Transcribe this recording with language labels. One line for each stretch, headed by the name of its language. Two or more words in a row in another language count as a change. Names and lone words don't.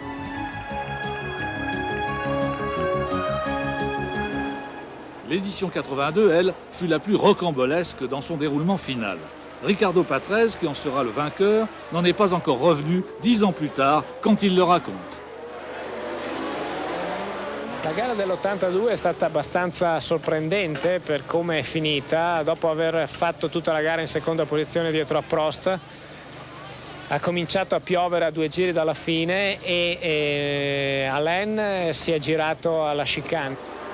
French: L'édition 82, elle, fut la plus rocambolesque dans son déroulement final. Ricardo Patrese, qui en sera le vainqueur, n'en est pas encore revenu 10 ans plus tard, quand il le raconte.
Italian: La gara dell'82 è stata abbastanza sorprendente per come è finita. Dopo aver fatto tutta la gara in seconda posizione dietro a Prost, ha cominciato a piovere a 2 giri dalla fine e Alain si è girato alla chicane.